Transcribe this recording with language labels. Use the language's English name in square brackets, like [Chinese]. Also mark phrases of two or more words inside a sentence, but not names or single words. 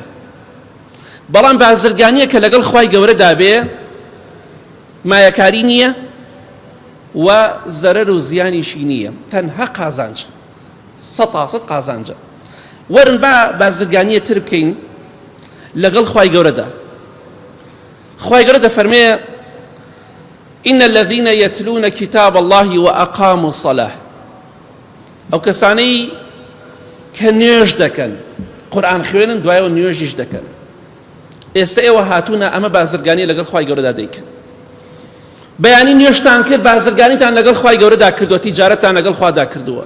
[Central Kurdish] بەڵام بازرگانیە کە لەگەڵ خوای گەورەدا بێ، مایەکاری نییە و زەرەر و زیانیشی نییە، تەنها قازانجە، 100% قازانجە. وەرن با بازرگانیە تر بکەین لەگەڵ خوای گەورەدا. خوای گەورە دەفەرمێ [Arabic] إن الذين يتلون كتاب الله وأقاموا الصلاة، [Central Kurdish] ئەو کەسانەی کە نوێژ دەکەن، قورئان خوێنن، دوایەوە نوێژیش دەکەن. ئێستا ئێوە هاتوونە ئەمە بازرگانی لەگەڵ خوای گەورەدا دەیکەن. بەیانی نوێژتان کرد، بازرگانیتان لەگەڵ خوای گەورەدا کردووە، تیجارەتتان لەگەڵ خوادا کردووە.